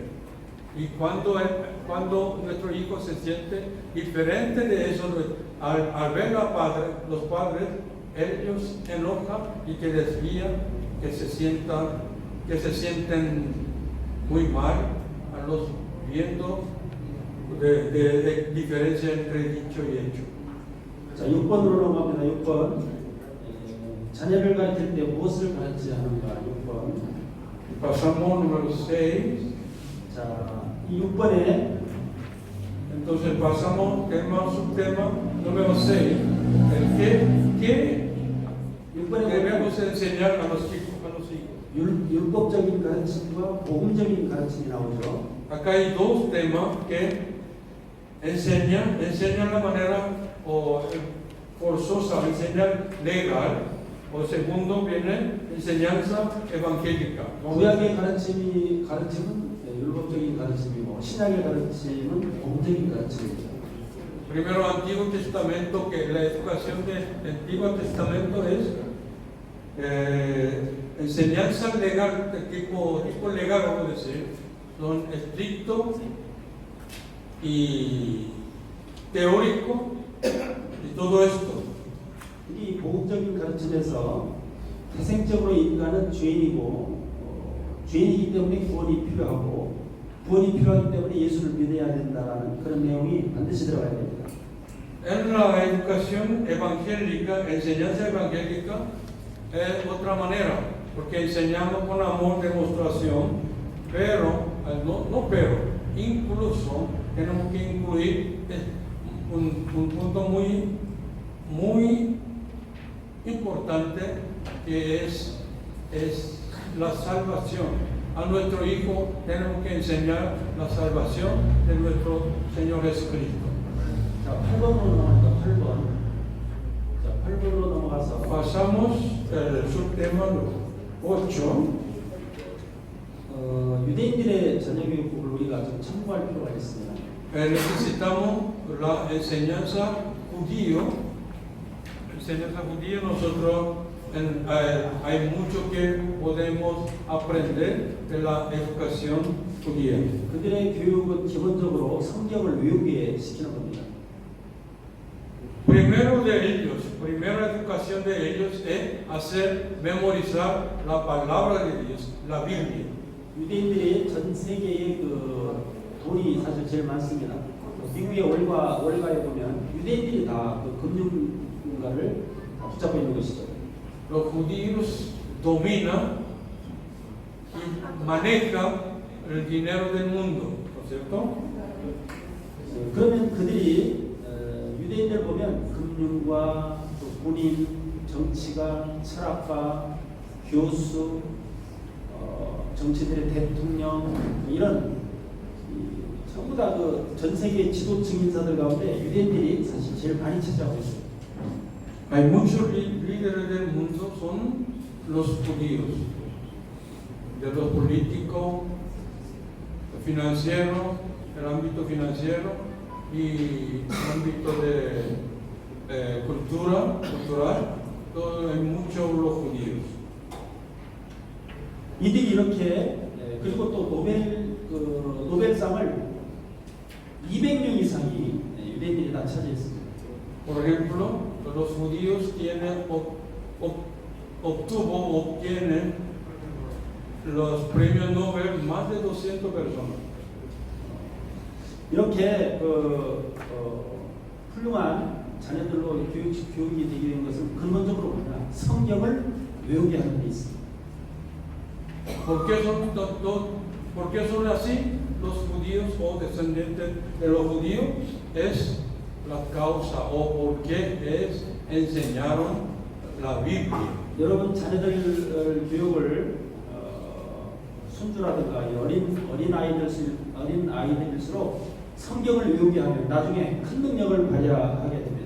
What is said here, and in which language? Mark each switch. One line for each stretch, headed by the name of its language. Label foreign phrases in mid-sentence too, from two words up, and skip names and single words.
Spanish: Y cuando nuestro hijo se siente diferente de eso, al ver los padres, ellos enojan y que desvían, que se sienten muy mal a los viendo de diferencia entre dicho y hecho.
Korean: 자, 6번으로 넘어갑니다. 6번. 자녀를 가르칠 때 무엇을 가르치지 하는가? 6번.
Spanish: Pasamos número 6.
Korean: 자, 이 6번에
Spanish: Entonces pasamos subtema número 6. ¿Qué debemos enseñar a los hijos?
Korean: 율법적인 가르침과 복음적인 가르침이 나오죠.
Spanish: Acá hay dos temas que enseñan la manera forzosa, enseñar legal. O segundo viene enseñanza evangélica.
Korean: 구약의 가르침은 율법적인 가르침이고 신약의 가르침은 복음적인 가르침입니다.
Spanish: Primero Antiguo Testamento, que la educación del Antiguo Testamento es enseñanza legal, de tipo legal, vamos a decir, son estrictos y teórico y todo esto.
Korean: 이 복음적인 가르침에서 태생적으로 인간은 죄인이고 죄인이기 때문에 구원이 필요하고 구원이 필요하기 때문에 예수를 믿어야 된다는 그런 내용이 반드시 들어가야 됩니다.
Spanish: En la educación evangélica, enseñanza evangélica es otra manera, porque enseñamos con amor, demostración, pero incluso tenemos que incluir un punto muy importante que es la salvación. A nuestro hijo tenemos que enseñar la salvación de nuestro Señor Jesucristo.
Korean: 자, 8번으로 넘어갑니다. 8번. 자, 8번으로 넘어가서
Spanish: Pasamos al subtema 8.
Korean: 유대인들의 전형교육법을 우리가 좀 참고할 필요가 있습니다.
Spanish: Necesitamos la enseñanza judío. Enseñanza judío, nosotros hay mucho que podemos aprender de la educación judía.
Korean: 그들의 교육은 기본적으로 성경을 외우게 시키는 겁니다.
Spanish: Primera educación de ellos es hacer memorizar la palabra de Dios, la Biblia.
Korean: 유대인들이 전 세계에 그 돈이 사실 제일 많습니다. 미국의 월가에 보면 유대인들이 다 그 금융가를 다 붙잡고 있는 것이죠.
Spanish: Los judíos dominan y manejan el dinero del mundo, ¿no es cierto?
Korean: 그러면 그들이 유대인들 보면 금융과 또 군인, 정치가, 철학가, 교수, 정치들의 대통령 이런 전부 다 그 전 세계 지도 증인사들 가운데 유대인들이 사실 제일 많이 차지하고 있어요.
Spanish: Hay muchos líderes del mundo son los judíos, de los políticos, financieros, el ámbito financiero y el ámbito de cultural, todo hay muchos los judíos.
Korean: 이들이 이렇게 그리고 또 노벨상을 200명 이상이 유대인들이 다 차지했습니다.
Spanish: Por ejemplo, los judíos obtienen los premios Nobel más de 200 personas.
Korean: 이렇게 훌륭한 자녀들로 교육이 되게 된 것은 근본적으로 뭐냐 성경을 외우게 하는 데 있습니다.
Spanish: ¿Por qué son así los judíos o descendientes de los judíos? Es la causa o por qué enseñaron la Biblia.
Korean: 여러분 자녀들 교육을 손주라든가 어린 아이들일수록 성경을 외우게 하면 나중에 큰 능력을 발휘하게 됩니다.